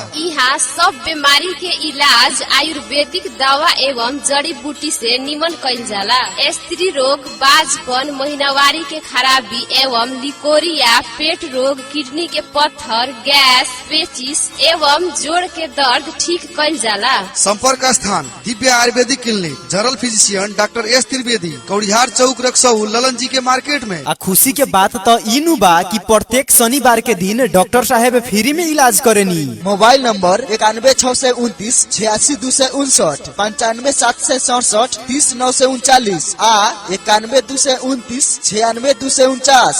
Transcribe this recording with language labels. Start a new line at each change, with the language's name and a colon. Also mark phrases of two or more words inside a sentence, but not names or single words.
Bhojpuri: यहाँ सब बीमारी के इलाज आयुर्वेदिक दवा एवं जड़ी बूटी से निमन कइल जाला। स्त्री रोग, बाजपन, महीनावारी के खराबी एवं लिकोरिया, पेट रोग, किडनी के पत्थर, गैस, पेचिस एवं जोड़ के दर्द ठीक कइल जाला। संपर्क स्थान दिव्य आयुर्वेदिक क्लिनिक,
English: general physician doctor
Bhojpuri: S त्रिवेदी, कौड़िहार चौक रक्सौल, ललन जी के मार्केट में। आ खुशी के बात तो इनु बा कि प्रत्येक शनिवार के दिन डॉक्टर साहेब फ्री में इलाज करेनी।
English: mobile number
Bhojpuri: 91 629 86 2 से 59, 95 7 से 67 30 9 से 39 आ 91 2 से 29 96 2 से 49।